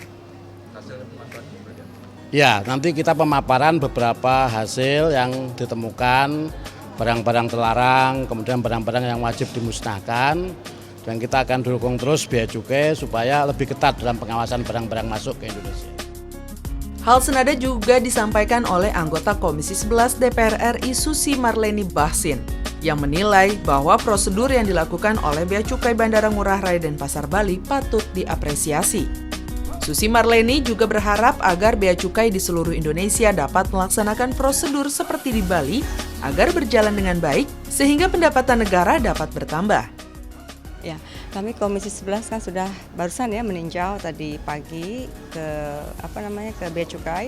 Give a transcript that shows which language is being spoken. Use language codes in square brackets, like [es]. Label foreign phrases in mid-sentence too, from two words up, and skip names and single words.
[id] Ya, nanti kita pemaparan beberapa hasil yang ditemukan, barang-barang terlarang, kemudian barang-barang yang wajib dimusnahkan, dan kita akan dukung terus Bea Cukai supaya lebih ketat dalam pengawasan barang-barang masuk ke Indonesia. Hal senada juga disampaikan oleh anggota Komisi 11 DPR RI Susi Marleni Bahsin yang menilai bahwa prosedur yang dilakukan oleh Bea Cukai Bandara Ngurah Rai Denpasar, Bali patut diapresiasi. Susi Marleni juga berharap agar Bea Cukai di seluruh Indonesia dapat melaksanakan prosedur seperti di Bali agar berjalan dengan baik sehingga pendapatan negara dapat bertambah. Ya, kami Komisi 11 kan sudah barusan ya meninjau tadi pagi ke Bea Cukai.